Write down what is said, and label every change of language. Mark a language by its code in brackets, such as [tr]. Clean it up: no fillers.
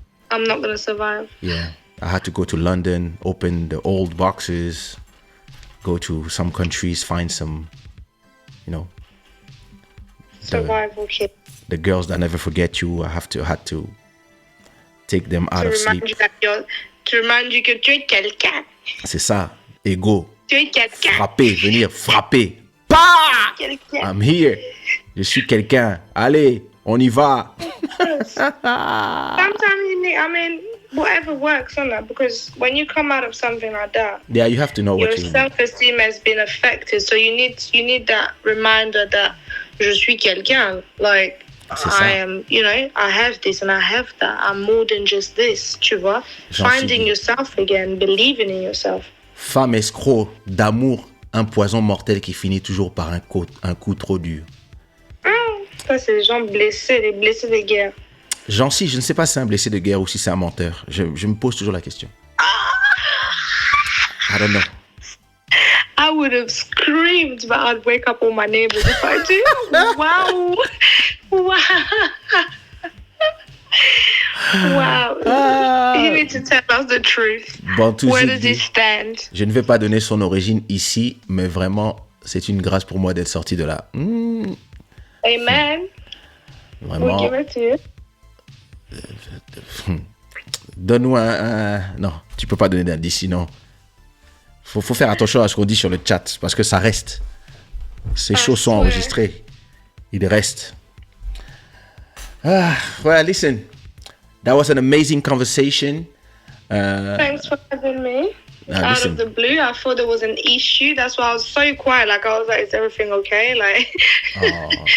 [en] I'm not gonna survive. Yeah. I had to go to London, open the old boxes, go to some countries, find some, survival kit. The girls that never forget you. I had to take them out of sleep. To remind you [fr] que tu es quelqu'un. C'est ça. Ego. Tu es quelqu'un. Venir frapper. Bah! [en] I'm here. [fr] Je suis quelqu'un. Allez, on y va. [en] Sometimes whatever works on that, because when you come out of something like that, yeah, you have to know what you your self-esteem has been affected. So you need that reminder that [fr] je suis quelqu'un. [en] Like, I am, I have this and I have that. I'm more than just this, [fr] tu vois. [en] Finding yourself again, believing in yourself. [fr] Femme escroc, d'amour, un poison mortel qui finit toujours par un coup trop dur. Ça, c'est les gens blessés, les blessés de guerre. Je ne sais pas si c'est un blessé de guerre ou si c'est un menteur. Je me pose toujours la question. [en] I don't know. I would have screamed, but I'd wake up all my neighbors if I do. Wow. You need to tell us the truth. Where does he stand? [fr] Je ne vais pas donner son origine ici, mais vraiment, c'est une grâce pour moi d'être sorti de là. [en] Amen. [fr] Vraiment. [en] We'll give it to you. [fr] Donne-nous un... Non, tu peux pas donner d'indice, sinon... Faut faire attention à ce qu'on dit sur le chat, parce que ça reste. Ces choses sont enregistrées. Il reste. [en] Well, listen. That was an amazing conversation. Thanks for having me. Out of the blue, I thought there was an issue. That's why I was so quiet. Like, I was like, is everything okay? Like,